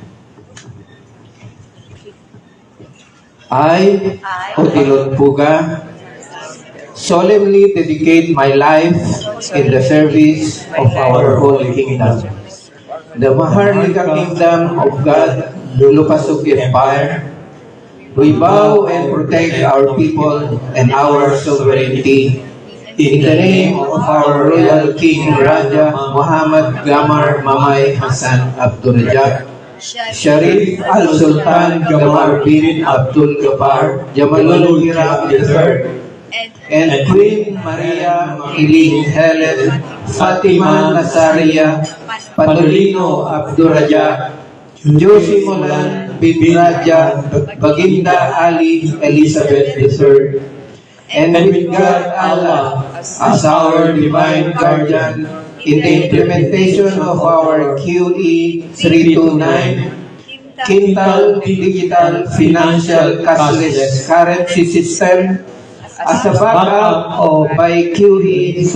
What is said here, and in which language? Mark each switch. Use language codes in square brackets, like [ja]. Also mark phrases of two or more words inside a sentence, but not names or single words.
[en] I, Odilon Puga, solemnly dedicate my life in the service of our Holy Kingdom, the Maharlika Kingdom of God, Lupasuk Empire. We vow and protect our people and our sovereignty in the name of our Royal King Raja Muhammad Gamar Mamay Hassan Abdurrajak, Sharif Al-Sultan Gamar bin Abdul Ghaffar Jamalul Hira III, and Queen Maria Iling Helen Fatima Nazaria Patolino Abdurrajak, Josie Molan bin Raja Baginda Ali Elizabeth III, and with God Allah as our divine guardian in the implementation of our QE 329, Quintal Digital Financial Cashless Currency System, as a backup of by QE